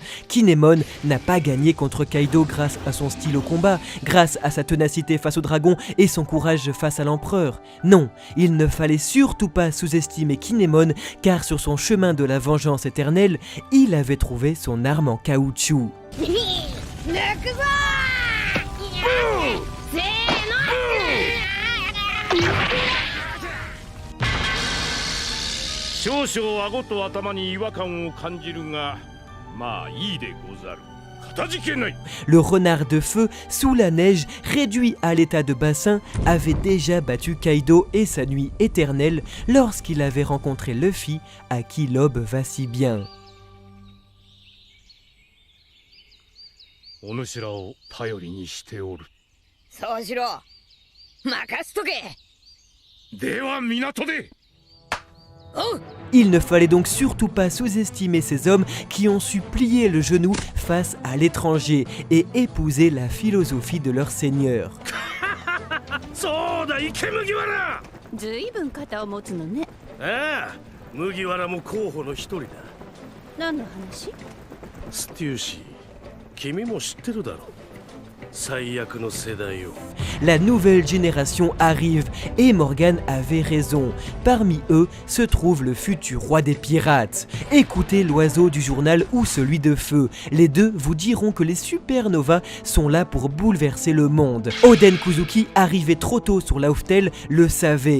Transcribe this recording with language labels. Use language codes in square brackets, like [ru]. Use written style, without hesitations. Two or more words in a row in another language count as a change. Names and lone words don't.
[fr] Kinemon n'a pas gagné contre Kaido grâce à son style au combat, grâce à sa ténacité face au dragon et son courage face à l'empereur. Non, il ne fallait surtout pas sous-estimer Kinemon, car sur son chemin de la vengeance éternelle, il avait trouvé son arme en caoutchouc. [ja] 抜くぞせーの少々顎と頭に違和感を感じるが、まあいいでござる。かたじけない。 [fr] Le renard de feu, sous la neige, réduit à l'état de bassin, avait déjà battu Kaido et sa nuit éternelle lorsqu'il avait rencontré Luffy, à qui l'aube va si bien. [ja] お主らを頼りにしておる。そうしろ任しとけでは港で。 [fr] Il ne fallait donc surtout pas sous-estimer ces hommes qui ont su plier le genou face à l'étranger et épouser la philosophie de leur seigneur. [ja] そうだ、池麦わら。ずいぶん肩を持つのねああ、麦わらも候補の一人だ。何の話ステューシー、君も知ってるだろう。最悪の世代を。 [fr] La nouvelle génération arrive et Morgan avait raison. Parmi eux se trouve le futur roi des pirates. Écoutez l'oiseau du journal ou celui de feu. Les deux vous diront que les supernovas sont là pour bouleverser le monde. Oden Kuzuki, arrivé trop tôt sur Lauftel, le savait.